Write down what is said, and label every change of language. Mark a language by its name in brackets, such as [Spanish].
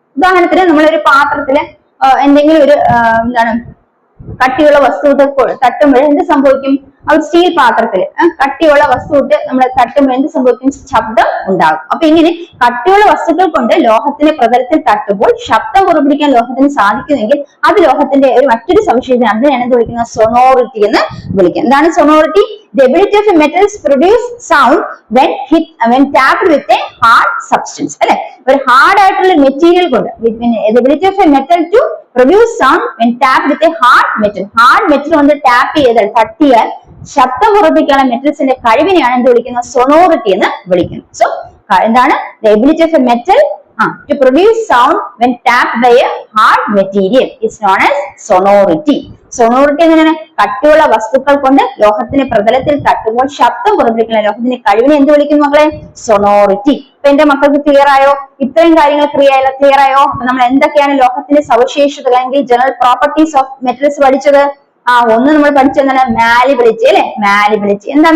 [Malayalam] ഉദാഹരണത്തിന് നമ്മളൊരു പാത്രത്തില് എന്തെങ്കിലും ഒരു എന്താണ് കട്ടിയുള്ള വസ്തു തട്ടുമ്പോൾ എന്ത് സംഭവിക്കും? സ്റ്റീൽ പാത്രത്തിൽ കട്ടിയുള്ള വസ്തു നമ്മൾ തട്ടുമ്പോൾ എന്ത് സംഭവിക്കും? ശബ്ദം ഉണ്ടാകും. അപ്പൊ ഇങ്ങനെ കട്ടിയുള്ള വസ്തുക്കൾ കൊണ്ട് ലോഹത്തിന്റെ പ്രതലത്തിൽ തട്ടുമ്പോൾ ശബ്ദം പുറപ്പെടുവിക്കാൻ ലോഹത്തിന് സാധിക്കുമെങ്കിൽ അത് ലോഹത്തിന്റെ ഒരു മറ്റൊരു സവിശേഷത, അതിനെയാണ് എന്ത് വിളിക്കുന്നത്? സൊണോറിറ്റി എന്ന് വിളിക്കുക. എന്താണ് sonority? [English] The ability of a metals produce sound when tapped with a hard substance. [Malayalam] അല്ലെ, ഒരു ഹാർഡ് ആയിട്ടുള്ള മെറ്റീരിയൽ കൊണ്ട് [English] the ability of a metal to produce sound when tapped with a hard metal. [Malayalam] Hard metal കൊണ്ട് tap ചെയ്താൽ തട്ടിയാൽ ശബ്ദം പുറപ്പെടുവിക്കാനുള്ള മെറ്റൽസിന്റെ കഴിവിനെയാണ് എന്ത് വിളിക്കുന്നത്? Sonority എന്ന് വിളിക്കുന്നത്. സോ എന്താണ്? [English] The ability of a metal to produce sound when tapped by a hard material is known as sonority. [Malayalam] Sonority എങ്ങനെയാണ്? കട്ടിയുള്ള വസ്തുക്കൾ കൊണ്ട് ലോഹത്തിന്റെ പ്രതലത്തിൽ തട്ടുമ്പോൾ ശബ്ദം പുറപ്പെടുവിക്കുന്ന ലോഹത്തിന്റെ കഴിവിനെ എന്ത് വിളിക്കുന്നു മക്കളെ? സൊണോറിറ്റി. അപ്പൊ എന്റെ മക്കൾക്ക് ക്ലിയർ ആയോ? ഇത്രയും കാര്യങ്ങൾ ക്ലിയർ ആയോ? നമ്മൾ എന്തൊക്കെയാണ് ലോഹത്തിന്റെ സവിശേഷതകൾ അല്ലെങ്കിൽ ജനറൽ പ്രോപ്പർട്ടീസ് ഓഫ് മെറ്റൽസ് പഠിച്ചത്? ഒന്ന് നമ്മൾ പഠിച്ചെന്താണ്? മാലിബിലിറ്റി അല്ലെ. മാലിബിലിറ്റി എന്താ?